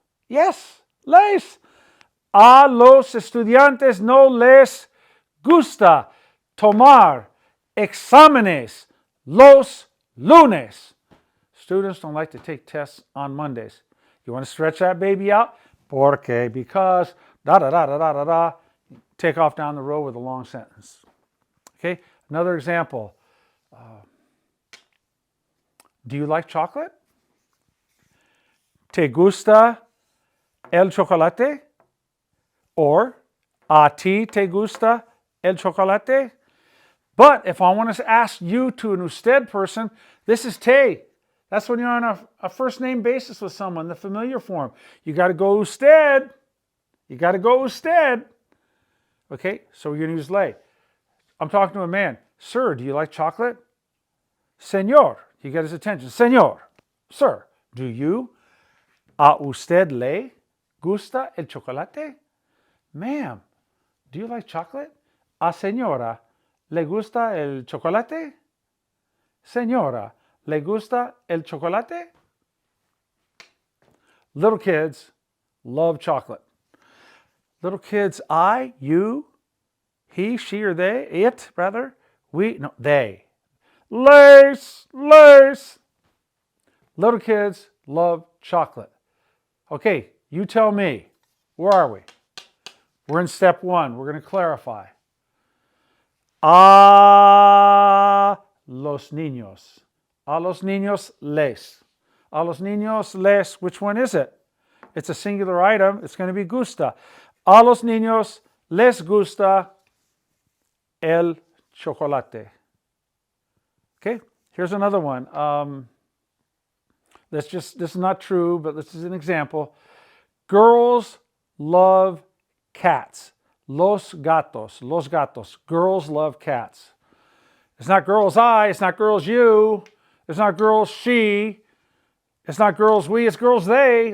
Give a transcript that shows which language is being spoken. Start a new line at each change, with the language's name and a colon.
Spanish: Yes, les. A los estudiantes no les gusta tomar exámenes los lunes.
English: Students don't like to take tests on Mondays. You want to stretch that baby out? Porque, because, da-da-da-da-da-da-da. Take off down the road with a long sentence. Okay, another example. Do you like chocolate?
Spanish: ¿Te gusta el chocolate? Or, ¿a ti te gusta el chocolate?
English: But if I want to ask you to an usted person, this is te. That's when you're on a first name basis with someone, the familiar form. You got to go usted. You got to go usted. Okay, so we're going to use le. I'm talking to a man. Sir, do you like chocolate? Señor. You get his attention. Señor. Sir, do you?
Spanish: ¿A usted le gusta el chocolate?
English: Ma'am, do you like chocolate?
Spanish: ¿A señora le gusta el chocolate? Señora, ¿le gusta el chocolate?
English: Little kids love chocolate. Little kids, I, you, he, she, or they, it, rather, we, no, they. Lace. Little kids love chocolate. Okay, you tell me, where are we? We're in step 1. We're going to clarify.
Spanish: A los niños. A los niños les. A los niños les.
English: Which one is it? It's a singular item. It's going to be gusta.
Spanish: A los niños les gusta el chocolate.
English: Okay, here's another one. This is not true, but this is an example. Girls love cats.
Spanish: Los gatos.
English: Girls love cats. It's not girls I, it's not girls you, it's not girls she, it's not girls we, it's girls they.